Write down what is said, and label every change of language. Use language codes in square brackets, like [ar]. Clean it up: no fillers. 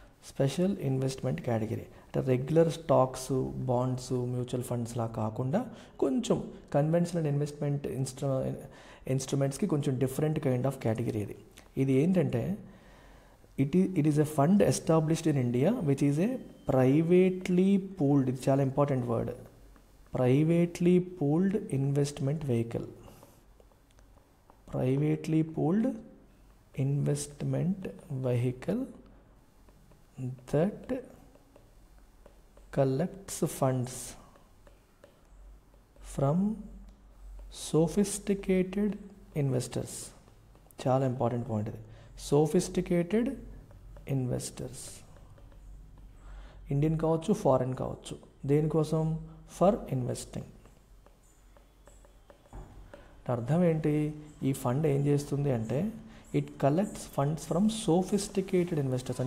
[te] Special investment category అంటే regular stocks, bonds, mutual ఫండ్స్లా కాకుండా కొంచెం కన్వెన్షనల్ ఇన్వెస్ట్మెంట్ ఇన్స్ట్రుమెంట్స్కి కొంచెం డిఫరెంట్ కైండ్ ఆఫ్ కేటగిరీ ఇది. ఇది ఏంటంటే [en] it is a fund established in India which is a privately pooled, [te] ఇది చాలా important word, [en] Privately pooled investment vehicle. Privately pooled investment vehicle that collects funds from sophisticated investors. [te] చాలా important point ఇది. Sophisticated investors, Indian కావచ్చు, foreign కావచ్చు. దేనికోసం? [en] For investing. [te] అర్థం ఏంటి? ఈ ఫండ్ ఏం చేస్తుంది అంటే [en] It collects funds from sophisticated investors.